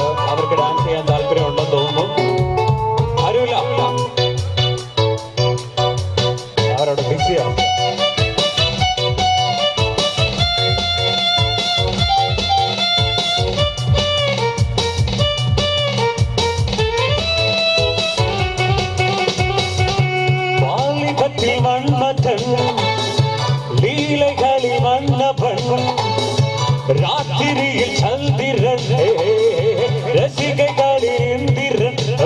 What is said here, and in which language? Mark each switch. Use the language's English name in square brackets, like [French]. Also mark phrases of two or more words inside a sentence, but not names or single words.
[Malayalam] അവർക്ക് ഡാൻസ് ചെയ്യാൻ താല്പര്യമുണ്ടെന്ന് തോന്നുന്നു. ആരുമില്ല, അവരവിടെ ബിസിയാണ്. [Tamil] வாலிபத்தில் மன்மதன் லீலைகளில் மன்னவன் ராத்திரியில் சந்திரன் ரசிகைகளில் இந்திரன்